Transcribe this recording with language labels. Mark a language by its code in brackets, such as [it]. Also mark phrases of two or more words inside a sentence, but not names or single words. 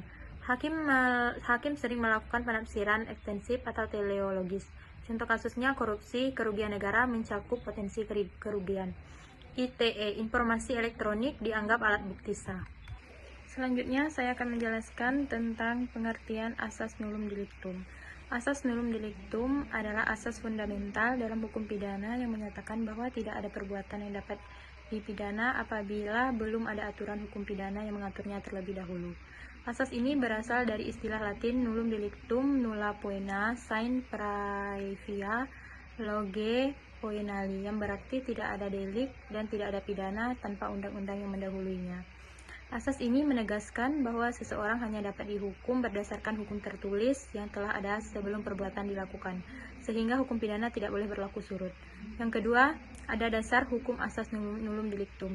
[id] Hakim sering melakukan penafsiran ekstensif atau teleologis. Contoh kasusnya korupsi, kerugian negara mencakup potensi kerugian. ITE, informasi elektronik dianggap alat bukti sah. Selanjutnya, saya akan menjelaskan tentang pengertian asas [la] nullum delictum. [id] Asas [la] nullum delictum [id] adalah asas fundamental dalam hukum pidana yang menyatakan bahwa tidak ada perbuatan yang dapat dipidana apabila belum ada aturan hukum pidana yang mengaturnya terlebih dahulu. Asas ini berasal dari istilah Latin [la] nullum delictum nulla poena sine praevia loge poenali, [id] yang berarti tidak ada delik dan tidak ada pidana tanpa undang-undang yang mendahuluinya. Asas ini menegaskan bahwa seseorang hanya dapat dihukum berdasarkan hukum tertulis yang telah ada sebelum perbuatan dilakukan, sehingga hukum pidana tidak boleh berlaku surut. Yang kedua, ada dasar hukum asas [la] nullum delictum.